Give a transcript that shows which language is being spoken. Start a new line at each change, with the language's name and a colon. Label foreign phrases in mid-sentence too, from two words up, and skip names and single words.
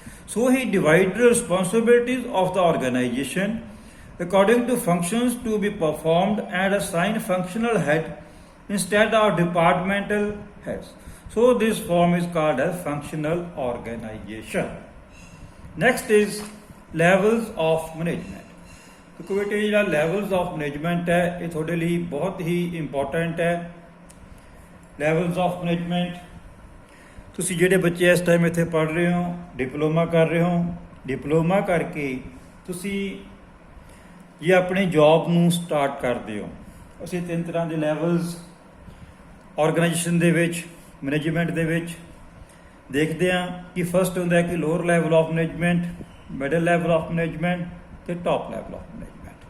English: So he divided the responsibilities of the organization according to functions to be performed and assign functional head instead of departmental heads. So this form is called as functional organization. Next is levels of management.
Punjabi: ਕਿਉਂਕਿ ਬੇਟੇ ਜਿਹੜਾ
English: levels of management
Punjabi: ਹੈ ਇਹ ਤੁਹਾਡੇ ਲਈ ਬਹੁਤ ਹੀ ਇੰਪੋਰਟੈਂਟ ਹੈ।
English: levels of management,
Punjabi: ਤੁਸੀਂ ਜਿਹੜੇ ਬੱਚੇ ਇਸ ਟਾਈਮ ਇੱਥੇ ਪੜ੍ਹ ਰਹੇ ਹੋ, ਡਿਪਲੋਮਾ ਕਰ ਰਹੇ ਹੋ, ਡਿਪਲੋਮਾ ਕਰਕੇ ਤੁਸੀਂ ਜੇ ਆਪਣੀ ਜੌਬ ਨੂੰ ਸਟਾਰਟ ਕਰਦੇ ਹੋ, ਅਸੀਂ 3 ਤਰ੍ਹਾਂ ਦੇ
English: levels organization
Punjabi: ਦੇ ਵਿੱਚ, ਮੈਨੇਜਮੈਂਟ ਦੇ ਵਿੱਚ ਦੇਖਦੇ ਹਾਂ ਕਿ ਫਸਟ ਹੁੰਦਾ ਕਿ
English: lower level of management, middle level of management
Punjabi: ਅਤੇ
English: top level of management.